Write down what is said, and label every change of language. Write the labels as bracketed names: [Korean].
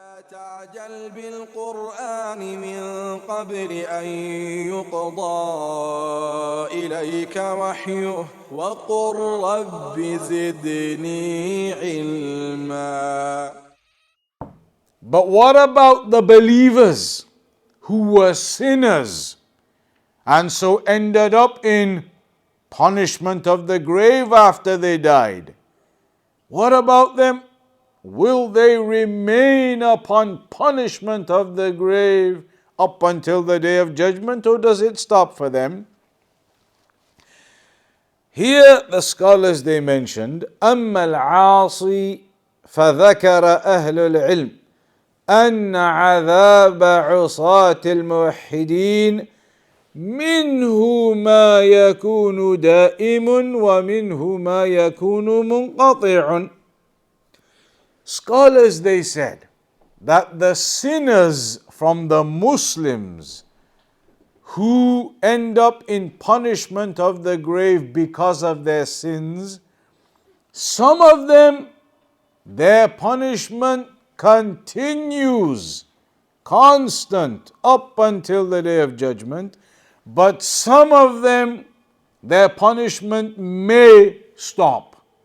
[Arabic] تعجل بالقرآن من قبل أن يقضى إليك وحيه وقل رب زدني علما. [English] But what about the believers who were sinners and so ended up in punishment of the grave after they died? What about them? Will they remain upon punishment of the grave up until the day of judgment, or does it stop for them? Here the scholars they mentioned, [Arabic] أما العاصي فذكر أهل العلم أن عذاب عصاة الموحدين منه ما يكون دائم ومنه ما يكون منقطع. [English] Scholars they said that the sinners from the Muslims who end up in punishment of the grave because of their sins, some of them, their punishment continues constant up until the day of judgment, but some of them, their punishment may stop.